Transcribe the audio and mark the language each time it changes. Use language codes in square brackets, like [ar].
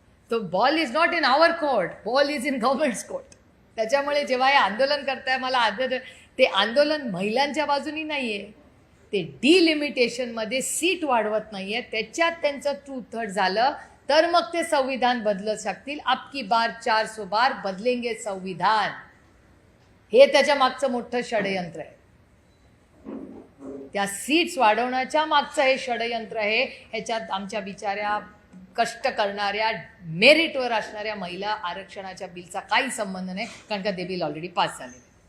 [en] तो ball is not in our court, ball is in government's court. [mr] त्याच्यामुळे जेव्हा हे आंदोलन करताय, मला ते आंदोलन महिलांच्या बाजूनी नाहीये, ते डिलिमिटेशनमध्ये सीट वाढवत नाहीये. त्याच्यात त्यांचं 2/3 झालं तर मग ते संविधान बदलू शकतील. [hi] अब की बार 400 बार बदलेंगे संविधान. [mr] हे त्याच्या मागचं मोठं षडयंत्र आहे. त्या सीट्स वाढवण्याच्या मागचं हे षडयंत्र आहे. ह्याच्यात आमच्या बिचाऱ्या कष्ट करणाऱ्या मेरिटवर असणाऱ्या महिला आरक्षणाच्या बिलचा काही संबंध नाही, कारण का ते बिल ऑलरेडी पास झाले.